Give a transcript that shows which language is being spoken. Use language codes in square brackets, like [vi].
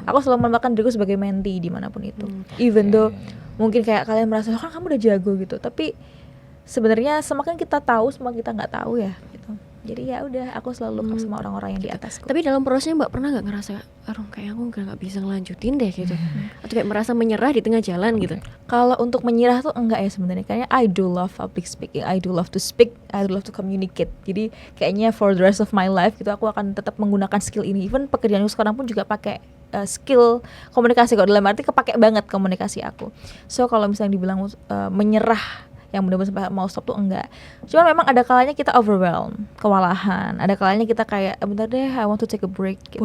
[id] Aku selalu menempatkan diriku sebagai mentee dimanapun itu. [en] Even though [id] mungkin kayak kalian merasa kan kamu udah jago gitu, tapi sebenarnya semakin kita tahu semakin kita nggak tahu ya gitu. Jadi ya udah aku selalu [en] look up [id] sama orang-orang yang di atasku. Tapi dalam prosesnya Mbak pernah nggak ngerasa, aduh kayak aku nggak bisa ngelanjutin deh gitu, atau kayak merasa menyerah di tengah jalan gitu? Kalau untuk menyerah tuh enggak ya sebenarnya. Kayaknya [en] I do love public speaking, I do love to speak, I do love to communicate. [id] Jadi kayaknya [en] for the rest of my life [id] gitu aku akan tetap menggunakan skill ini. Even pekerjaanku sekarang pun juga pakai skill komunikasi kok, dalam arti kepake banget komunikasi aku. So kalau misalnya dibilang menyerah yang benar-benar sampai mau stop tuh enggak. Cuma memang ada kalanya kita overwhelm, kewalahan. Ada kalanya kita kayak bentar deh, [en] I want to take a break [id] gitu.